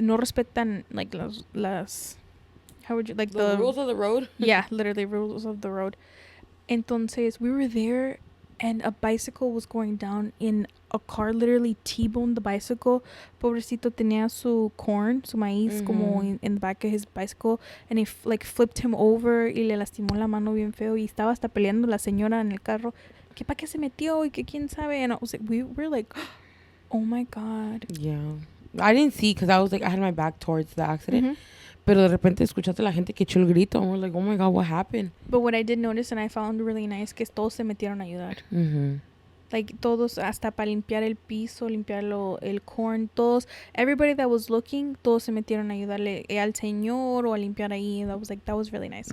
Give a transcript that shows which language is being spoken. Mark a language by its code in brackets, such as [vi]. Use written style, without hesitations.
[es] No respetan, [en] like, las how would you, like, the rules of the road? Yeah, literally, rules of the road. Entonces, we were there, and a bicycle was going down in a car, literally T-boned the bicycle. [es] Pobrecito tenía su corn, su maíz, como [en] in the back of his bicycle, and he like flipped him over [es] y le lastimó la mano bien feo, y estaba hasta peleando la señora en el carro, que pa' qué se metió y que quién sabe. [en] And I was like, we were like, oh my God. Yeah, I didn't see, because I was like, I had my back towards the accident. [es] Pero de repente escuchaste la gente que echó el grito, [en] and we're like, oh my God, what happened? But what I did notice, and I found really nice, [es] que todos se metieron a ayudar. Like, todos, hasta para limpiar el piso, limpiar el corn, todos, [en] everybody that was looking, [es] todos se metieron a ayudarle al señor o a limpiar ahí. [en] That was really nice.